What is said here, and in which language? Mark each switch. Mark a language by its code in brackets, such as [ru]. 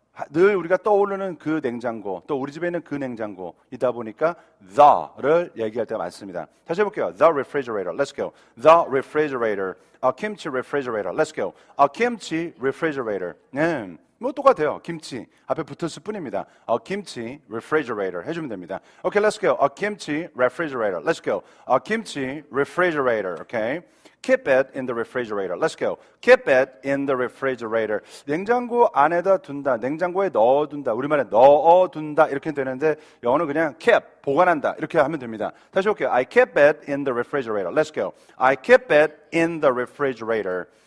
[ko] 늘 우리가 떠오르는 그 냉장고, 또 우리 집에 있는 그 냉장고이다 보니까 the를 얘기할 때가 많습니다. 다시 해볼게요. [en] The refrigerator. Let's go. The refrigerator. A kimchi refrigerator. Let's go. A kimchi refrigerator. [ko] 뭐 똑같아요. 김치 앞에 붙었을 뿐입니다. [en] A kimchi refrigerator [ko] 해주면 됩니다. [en] Okay, let's go. A kimchi refrigerator. Let's go. A kimchi refrigerator. Okay. Keep it in the refrigerator. Let's go. Keep it in the refrigerator. [ko] 냉장고 안에다 둔다. 냉장고에 넣어둔다. 우리말에 넣어둔다. 이렇게 되는데 영어는 그냥 keep, 보관한다. 이렇게 하면 됩니다. 다시 볼게요. [en] I keep it in the refrigerator. Let's go. I keep it in the refrigerator.